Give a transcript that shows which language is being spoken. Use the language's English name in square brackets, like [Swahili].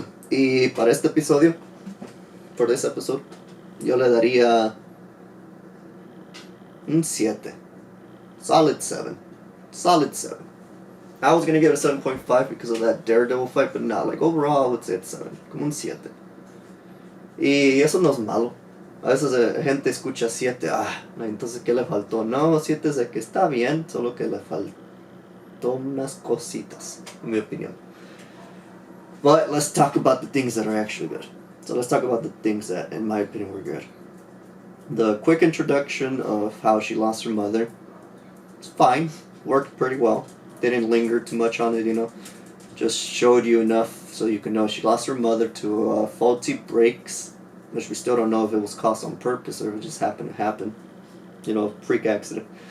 [Spanish] Y para este episodio, [English] for this episode, [Spanish] yo le daría un 7. [English] Solid 7. Solid 7. I was gonna give it a 7.5 because of that Daredevil fight, but not like overall I would say it's 7. [Spanish] Como un 7. Y eso no es malo. A veces gente escucha 7, entonces ¿qué le faltó? No, 7 es de que está bien, solo que le faltó unas cositas, en mi opinión. [English] But let's talk about the things that are actually good. So let's talk about the things that, in my opinion, were good. The quick introduction of how she lost her mother. It's fine. Worked pretty well. Didn't linger too much on it, Just showed you enough so you can know she lost her mother to faulty brakes, which we still don't know if it was caused on purpose or if it just happened to happen. Freak accident.